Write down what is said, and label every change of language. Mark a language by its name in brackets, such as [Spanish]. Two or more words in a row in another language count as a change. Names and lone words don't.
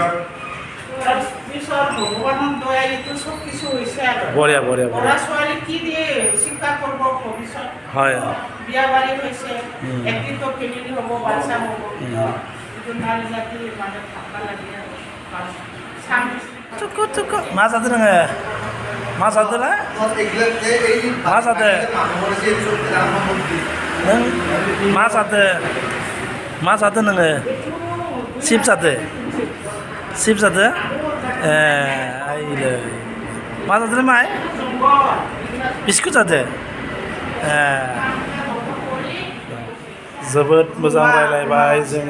[Assamese] ভগৱানৰ দয়া এইটো চব কিছু হৈছে আৰু বঢ়িয়া ল'ৰা ছোৱালী কি দিয়ে চিন্তা কৰিব ভৱিষ্যত হয় বিয়া বাৰী হৈছে একদিনটো ফেমিলি হ'ব বাচ্চা হ'ব এইটো নাৰী জাতি মানে ভাববা লাগে আৰু [Bodo] थुक मा जादों नोङो मा जादोंला मा जादों नों मा जादों नोङो चिप्स जादों आइलै मा जादों माय बिस्कुट जादों जोबोद मोजां रायलायबाय जोङो